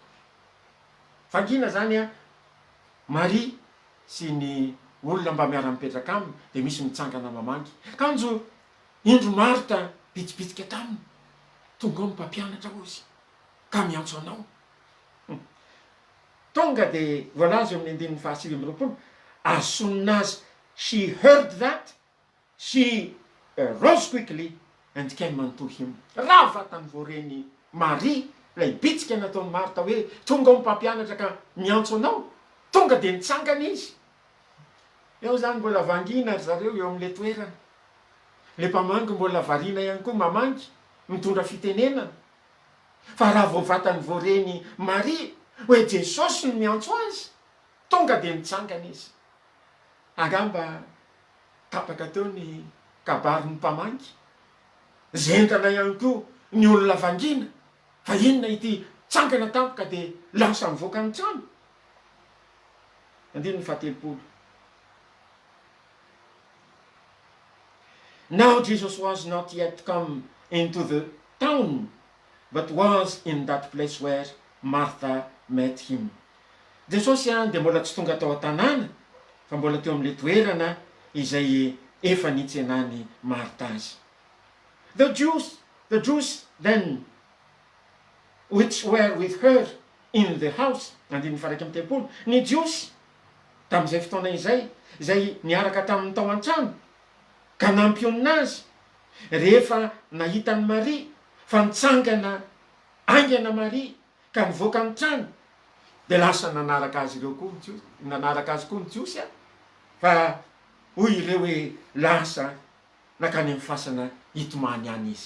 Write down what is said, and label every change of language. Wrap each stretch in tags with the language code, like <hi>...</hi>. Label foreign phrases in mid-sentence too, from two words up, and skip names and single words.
<mg>Vangina zany Maria sy ny olona mba miara mipetraka aminy, dia misy mitsangana mamangy. Kanjo indro Marta pitsipitsika taminy, tonga ao ny mpampianatra ozy ka miantso anao. Tonga dia voalaza eo amin'ny andinin'ny fahasivy amby roapolo.</mg> <en>As soon as she heard that, she rose quickly and came unto him.</en> <mg>Raha vatany voareny Maria ilay bitsika nataony Marta hoe tonga ao ny mpampianatra ka miantso anao, tonga dia nitsangana izy. Eo zany mbola vangina ry zareo eo amin'le toerana. Le mpamangy mbola variana ihany koa mamangy, mitondra fitenenana. Fa raha vao vatany voareny Maria hoe Jesosy no miantso azy, tonga dia nitsangana izy. Angamba tapaka teo ny kabarin'ny mpamangy, zentana ihany koa ny olona vangina, fa inona ity tsangana tapaka dia lasa mivoaka ny trano. Andininy fahatelopolo.</mg> <en>Now Jesus was not yet come into the town, but was in that place where Martha met him.</en> <mg>Jesosy dia mbola tsy tonga tao an-tanàna, fa mbola teo amin'le toerana izay efa nitsenany Martha azy.</mg> <en>The Jews then which were with her in the house,</en> <mg>andininy faraiky amin'ny telopolo, ny Jiosy tamin'izay fotoana izay niaraka tamin'ny tao an-trano ka nampionina azy, rehefa nahitany Maria fa nitsangana aingana Maria ka nivoaka ny trano, dia lasa nanaraka azy ireo koa nanaraka azy koa ny Jiosy fa hoy ireo hoe lasa nakany amin'ny fasana hitomany any izy.</mg>